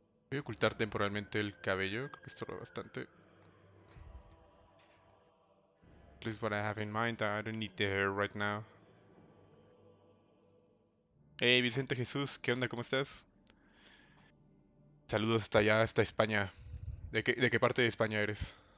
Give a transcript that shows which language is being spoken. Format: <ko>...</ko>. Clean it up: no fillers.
<es>Voy a ocultar temporalmente el cabello, creo que estorba bastante.</es> <en>At least what I have in mind, I don't need the hair right now.</en> <es>Hey Vicente Jesús, ¿qué onda? ¿Cómo estás? Saludos hasta allá, hasta España. ¿De qué parte de España eres?</es>